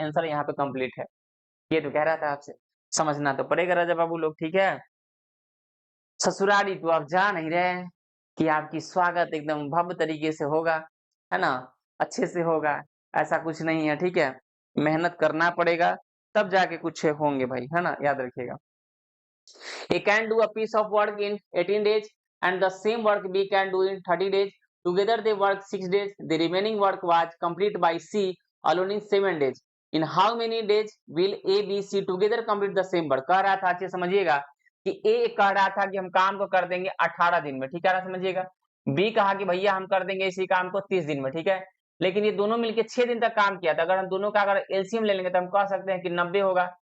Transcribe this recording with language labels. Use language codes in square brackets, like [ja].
[hi] Answer यहाँ पे complete है। ये तो कह रहा था आपसे, समझना तो पड़ेगा राजा बाबू लोग। ठीक है, ससुराली तो आप जा नहीं रहे हैं कि आपकी स्वागत एकदम भव्य तरीके से होगा, है ना, अच्छे से होगा, ऐसा कुछ नहीं है। ठीक है, मेहनत करना पड़ेगा तब जाके कुछ होंगे भाई, है ना, याद रखिएगा। [en] He can do a piece of work in 18 days and the same work B can do in 30 days. Together they work 6 days. The remaining work was complete by C alone in 7 days. In how many days will A, B, C together complete the same work? [hi] कह रहा था, अच्छे समझिएगा कि A कह रहा था कि हम काम को कर देंगे 18 दिन में। ठीक है, समझिएगा। B कहा कि भैया हम कर देंगे इसी काम को 30 दिन में। ठीक है, लेकिन ये दोनों मिलके 6 दिन तक काम किया था। अगर हम दोनों का अगर एलसीएम ले लेंगे तो हम कह सकते हैं कि 90 होगा।